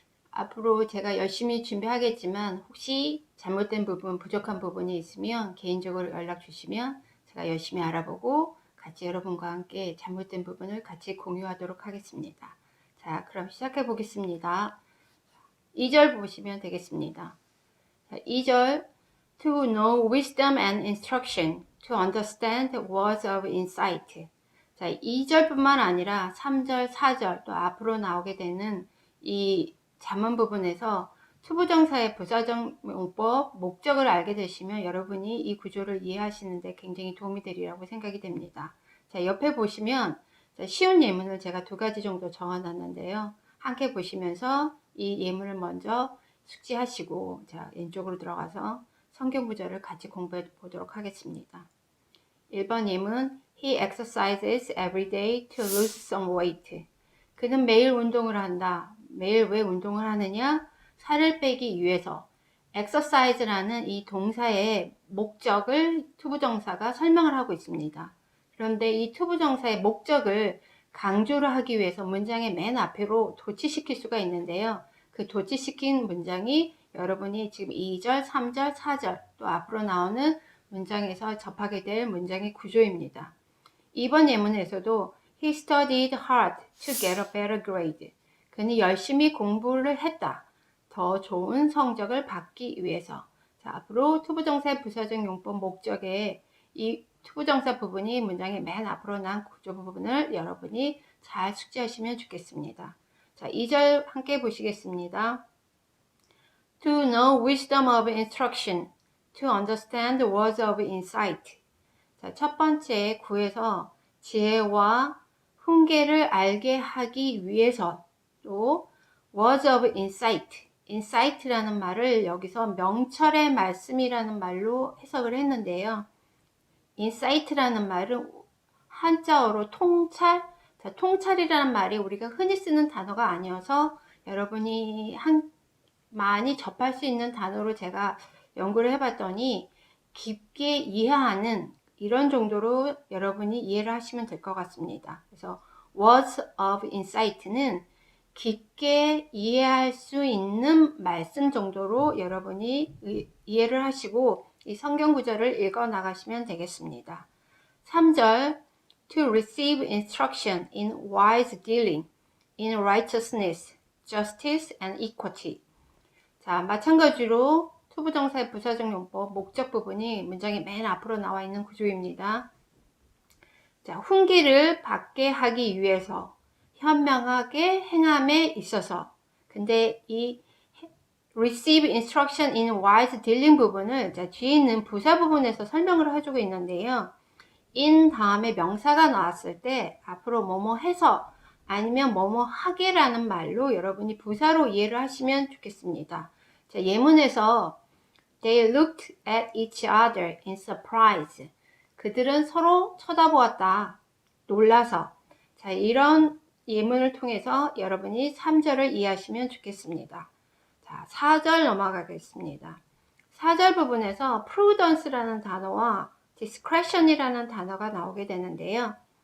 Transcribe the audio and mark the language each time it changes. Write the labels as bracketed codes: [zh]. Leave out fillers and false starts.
[ko] 앞으로 제가 열심히 준비하겠지만 혹시 잘못된 부분, 부족한 부분이 있으면 개인적으로 연락 주시면 제가 열심히 알아보고 같이 여러분과 함께 잘못된 부분을 같이 공유하도록 하겠습니다. 자, 그럼 시작해 보겠습니다. 2절 보시면 되겠습니다. 자, 2절 [en] To know wisdom and instruction, to understand words of insight. [ko] 자, 2절뿐만 아니라 3절, 4절 또 앞으로 나오게 되는 이 잠언 부분에서 투부정사의 부사적 용법, 목적을 알게 되시면 여러분이 이 구조를 이해하시는데 굉장히 도움이 되리라고 생각이 됩니다. 자, 옆에 보시면 쉬운 예문을 제가 2가지 정도 적어놨는데요. 함께 보시면서 이 예문을 먼저 숙지하시고 자, 왼쪽으로 들어가서 성경 구절을 같이 공부해 보도록 하겠습니다. 1번 예문 [en] He exercises every day to lose some weight. [ko] 그는 매일 운동을 한다. 매일 왜 운동을 하느냐? 살을 빼기 위해서. exercise라는 이 동사의 목적을 투부정사가 설명을 하고 있습니다. 그런데 이 투부정사의 목적을 강조를 하기 위해서 문장의 맨 앞으로 도치시킬 수가 있는데요. 그 도치시킨 문장이 여러분이 지금 2절, 3절, 4절 또 앞으로 나오는 문장에서 접하게 될 문장의 구조입니다. 이번 예문에서도 [en] He studied hard to get a better grade. [ko] 그는 열심히 공부를 했다. 더 좋은 성적을 받기 위해서. 자, 앞으로 투부정사의 부사적 용법 목적에 이 투부정사 부분이 문장의 맨 앞으로 난 구조 부분을 여러분이 잘 숙지하시면 좋겠습니다. 자, 2절 함께 보시겠습니다. [en] To know wisdom of instruction, to understand words of insight. [ko] 자, 첫 번째 구에서 지혜와 훈계를 알게 하기 위해서 또 [en] words of insight, [ko] insight라는 말을 여기서 명철의 말씀이라는 말로 해석을 했는데요. insight라는 말은 한자어로 통찰, 자, 통찰이라는 말이 우리가 흔히 쓰는 단어가 아니어서 여러분이 많이 접할 수 있는 단어로 제가 연구를 해봤더니 깊게 이해하는 이런 정도로 여러분이 이해를 하시면 될 것 같습니다. 그래서 [en] words of insight [ko] 는 깊게 이해할 수 있는 말씀 정도로 여러분이 이해를 하시고 이 성경 구절을 읽어 나가시면 되겠습니다. 3절 [en] To receive instruction in wise dealing, in righteousness, justice and equity. [ko] 자, 마찬가지로 투부정사의 부사적 용법 목적 부분이 문장의 맨 앞으로 나와 있는 구조입니다. 자, 훈계를 받게 하기 위해서 현명하게 행함에 있어서. 근데 이 [en] receive instruction in wise dealing [ko] 부분을 자, 뒤에 있는 부사 부분에서 설명을 해주고 있는데요. in 다음에 명사가 나왔을 때 앞으로 뭐뭐 해서 아니면 뭐뭐 하게라는 말로 여러분이 부사로 이해를 하시면 좋겠습니다. 자, 예문에서 [en] They looked at each other in surprise. [ko] 그들은 서로 쳐다보았다. 놀라서. 자, 이런 예문을 통해서 여러분이 3절을 이해하시면 좋겠습니다. 자, 4절 넘어가겠습니다. 4절 부분에서 prudence라는 단어와 discretion이라는 단어가 나오게 되는데요.